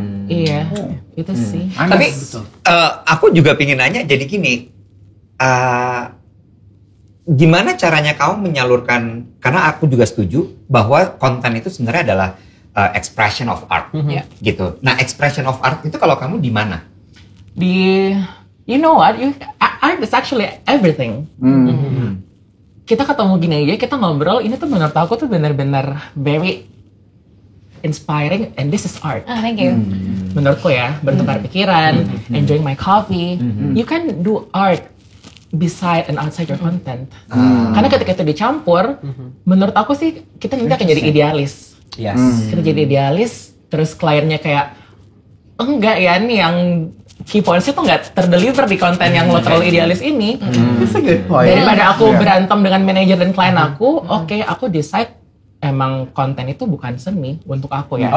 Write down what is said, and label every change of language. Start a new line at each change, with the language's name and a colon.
Indonesian: Iya, itu sih. Tapi aku juga pingin nanya jadi gini. Gimana caranya kamu menyalurkan, karena aku juga setuju bahwa konten itu sebenarnya adalah expression of art, gitu. Nah, expression of art itu kalau kamu di mana?
English: You know what, art is actually everything.
Indonesian: Kita ketemu gini aja, kita ngobrol, ini tuh menurut aku tuh benar-benar
English: very inspiring and this is art. Thank you.
Indonesian: Menurutku ya, bertukar pikiran,
English: enjoying my coffee. You can do art beside and outside your content.
Indonesian: Karena ketika itu dicampur, menurut aku sih kita nanti akan jadi idealis. Kita jadi idealis, terus kliennya kayak enggak ya nih yang key points-nya tuh nggak terdeliver di konten yang lo terlalu idealis ini.
English: That's a good point.
Indonesian: Daripada aku berantem dengan manajer dan klien aku, aku decide emang konten itu bukan seni untuk aku ya.